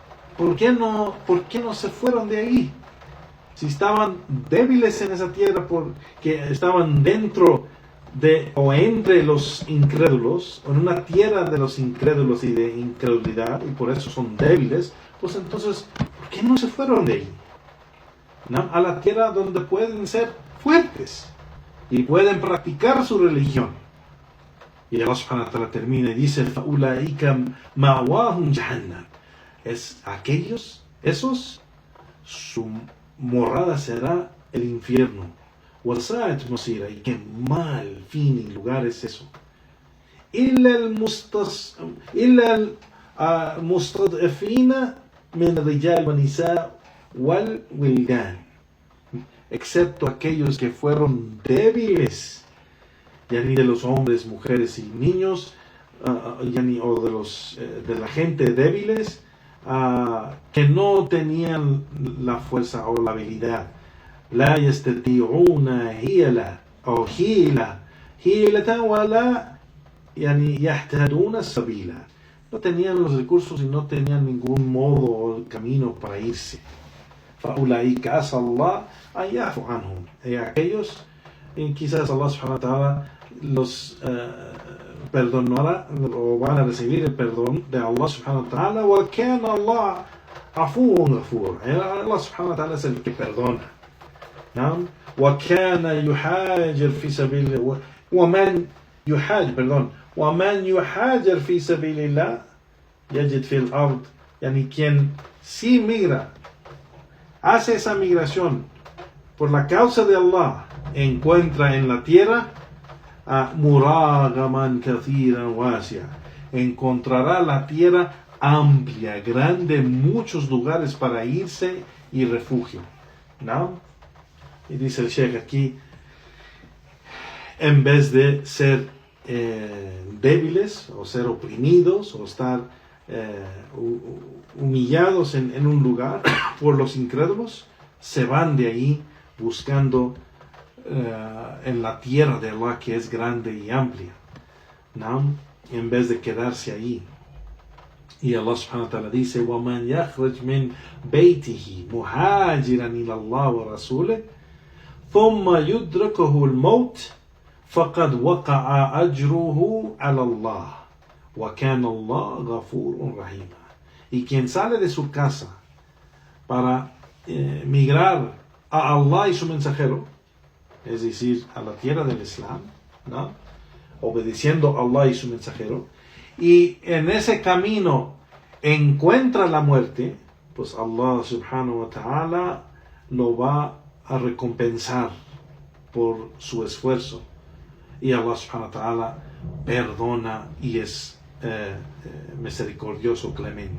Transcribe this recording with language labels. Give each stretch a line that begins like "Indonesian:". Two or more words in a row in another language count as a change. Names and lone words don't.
Spanish: ¿Por qué no se fueron de ahí? Si estaban débiles en esa tierra porque estaban dentro de o entre los incrédulos, o en una tierra de los incrédulos y de incredulidad, y por eso son débiles, pues entonces, ¿por qué no se fueron de ahí? ¿No? A la tierra donde pueden ser fuertes y pueden practicar su religión. Y Allah
Arabic: سبحانه وتعالى
Spanish: termina y dice:
Arabic: فَأُولَٰئِكَ مَأْوَاهُمْ جَهَنَّمْ.
Spanish: Es aquellos, esos, su morada será el infierno.
Arabic: وَسَاءَتْ مَصِيرًا.
Spanish: Y qué mal fin y lugar es eso.
Arabic: إِلَّا الْمُسْتَضْعَفِينَ مِنَ الرِّجَالِ وَالنِّسَاءِ وَالْوِلْدَانِ.
Spanish: Excepto aquellos que fueron débiles, ya ni de los hombres, mujeres y niños, de la gente débiles, que no tenían la fuerza o la habilidad.
Arabic: لا يستطيعون حيلة ولا يهتدون السبيل.
Spanish: No tenían los recursos y no tenían ningún modo o camino para irse.
Arabic: فأولئك عسى الله أن يعفو عنهم.
Spanish: Aquellos, quizás Allah
Arabic: سبحانه وتعالى
Spanish: los perdonará o van a recibir el perdón de Allah
Arabic: سبحانه وتعالى. وكان الله عفوا غفورا.
Spanish: Allah
Arabic: سبحانه وتعالى
Spanish: es el que perdona.
Arabic: نعم. وكان يحاجر في سبيل الله ومن يحاجر في سبيل الله يجد في الأرض.
Spanish: Quien sí migra, hace esa migración por la causa de Allah, encuentra en la tierra
Arabic: مراغما كثيرا وسعة.
Spanish: Encontrará la tierra amplia, grande, muchos lugares para irse y refugio. ¿No? Y dice el Sheikh aquí, en vez de ser débiles o ser oprimidos o estar humillados en un lugar por los incrédulos, se van de ahí buscando en la tierra de Allah, que es grande y amplia, ¿no? En vez de quedarse ahí. Y Allah subhanahu wa ta'ala dice:
Arabic: وَمَنْ يَخْرَجْ مِنْ بَيْتِهِ مُهَاجِرًا إِلَى اللَّهِ وَرَسُولِهِ ثُمَّ يُدْرِكُهُ الْمَوْتُ فَقَدْ وَقَعَ أَجْرُهُ عَلَى اللَّهِ وَكَانَ اللَّهُ غَفُورًا رَحِيمًا.
Spanish: Y quien sale de su casa para migrar a Allah y su mensajero, es decir, a la tierra del Islam, ¿no? Obedeciendo a Allah y su mensajero, y en ese camino encuentra la muerte, pues Allah
Arabic: سبحانه وتعالى
Spanish: lo va a recompensar por su esfuerzo, y Allah
Arabic: سبحانه وتعالى
Spanish: perdona y es misericordioso, clemente.